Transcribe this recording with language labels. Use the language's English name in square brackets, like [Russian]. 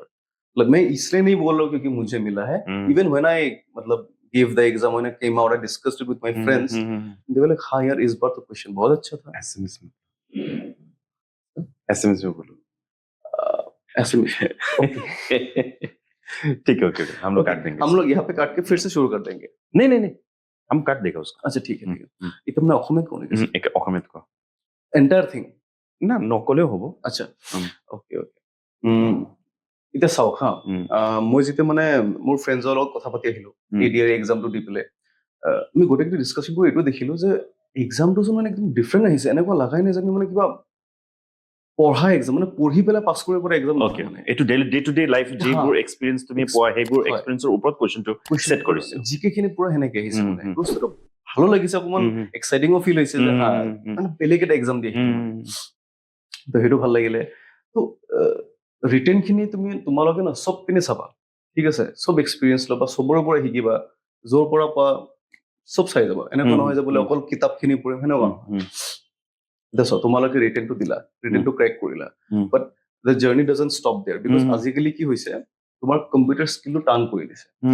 [Hindi] मतलब मैं इसलिए नहीं बोल रहा हूँ क्योंकि मुझे मिला है। [English] even when I मतलब give the exam, when I came out, I discussed with my friends, they were like [Hindi] हाँ यार इस बार तो क्वेश्चन बहुत अच्छा था। एसएमएस में बोलो एसएमएस ओके ठीक है ओके हम लोग काट देंगे हम लोग यहाँ पे काट के फिर से शुरू कर देंगे। नहीं नहीं नहीं हम काट देगा उसका [Assamese] আচ্ছা ঠিক আছে এটা মানে অসমীয়াত কোন আছে एक অসমীয়াত কোৱা [English] entire thing [Assamese] না নকলেও হ'ব আচ্ছা ওকে ওকে এতিয়া চাওক হা মই যেতিয়া মানে মোৰ ফ্ৰেণ্ডছৰ লগত কথা পাতি আহিলো এডিআৰ এক্সামটো দি পেলাই আমি গোটেইখিনি ডিছকাশ্যন কৰি এইটো দেখিলো যে এক্সামটো মানে একদম ডিফাৰেণ্ট আহিছে, এনেকুৱা লাগাই নাই যে আমি মানে কিবা পঢ়া এক্সাম মানে পঢ়ি পেলাই পাছ কৰিব পৰা এক্সাম ওকে এইটো ডে টু ডে লাইফ যিবোৰ এক্সপেৰিয়েন্স তুমি পোৱা সেইবোৰ এক্সপেৰিয়েন্সৰ ওপৰত কোৱেশ্চনটো সেট কৰিছে জিকে খিনি পুৰা সেনেকে আহিছে মানে বস্তুটো ভালো লাগিছে, অকমান এক্সাইটিংও ফিল হৈছে যে হা মানে বেলেগ এটা এক্সাম দি আহিলো তো সেইটো ভাল লাগিলে। তো ৰিটেন খিনি তোমালোকে না চব পিনে চাবা, ঠিক আছে, চব এক্সপিৰিয়েঞ্চ ল'বা, চবৰে পৰা শিকিবা, য'ৰ পৰা পোৱা চব চাই যাবা। এনেকুৱা নহয় যে বোলে অকল কিতাপ খিনি পঢ়িম, সেনেকুৱা নহয়। দেখো তোমালোকে ৰিটেনটো দিলা, ৰিটেনটো ক্ৰেক কৰিলা, [English] but the journey doesn't stop there, [Assamese] because আজিকালি কি হৈছে তোমাৰ কম্পিউটাৰ স্কিলটো টান কৰি দিছে।